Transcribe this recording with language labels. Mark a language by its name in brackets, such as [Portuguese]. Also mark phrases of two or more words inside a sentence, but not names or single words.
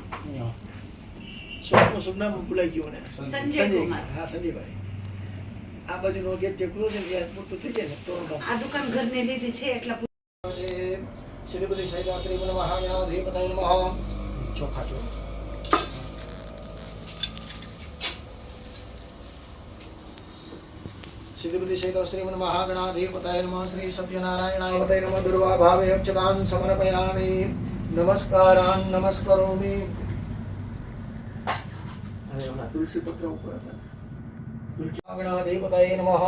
[Gujarati] શુભ નામ ભૂલાઈ ગયું ને સંજય કુમાર। હા સંજયભાઈ આ બાજુનો ગેટ જે ક્લોઝ છે ત્યાં પૂરતું થઈ જાય ને તોરણ આ દુકાન ઘરને લીધી છે એટલા [Sanskrit] શ્રીપતિ શૈલાશ્રી મહાગણાધિપતય નમઃ। [Gujarati] ચોખા જો [Sanskrit] श्रीपति शैलश्री महागणाधिपतय नमः। श्री सत्यनारायणाय नमः। दुर्वा भावे अक्षतान् समर्पयामि। नमस्कारान् नमस्करोमि। अरे वाह तुलसी पत्र ऊपर महागणाधिपतय नमः।